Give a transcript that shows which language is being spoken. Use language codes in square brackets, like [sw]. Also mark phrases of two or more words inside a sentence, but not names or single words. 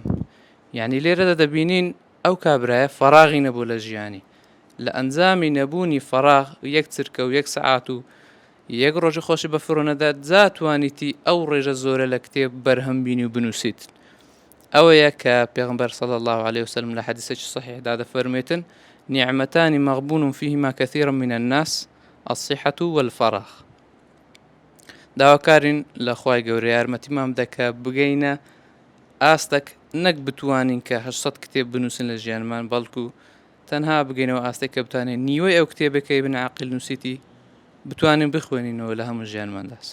[ckb] یعنی لێرەدا دەبینین ئەو کابرایە فەراغی نەبوو لە ژیانی، لە ئەنجامی نەبوونی فەراغ یەک چرکە و یەک سەعات و یەک ڕۆژی خۆشی بەفیڕۆ نەدات، جا توانیتی ئەو ڕێژە زۆرە لە کتێب بەرهەم بینی و بنووسیت. ئەوەیە کە پێغەمبەر [ar] صلی الله عليه وسلم [ckb] لە حەدیثێکی صحیحدا دەفەرمێتن [ar] نعمتان مغبون فيهما كثير من الناس الصحة والفراغ. [ckb] داواکارین لە خوای گەورە یارمەتیمان بدە کە بگەینە ئاستەک نەک بتوانین کە 800 کتێب بنووسن لە ژیانمان، بەڵکو تەنها بگەینەوە ئاستێک کە بتوانین نیوەی ئەو کتێبەکە ئیبن عەقیل نووسیتی بتوانین بخوێنینەوە لە هەموو ژیانماندا.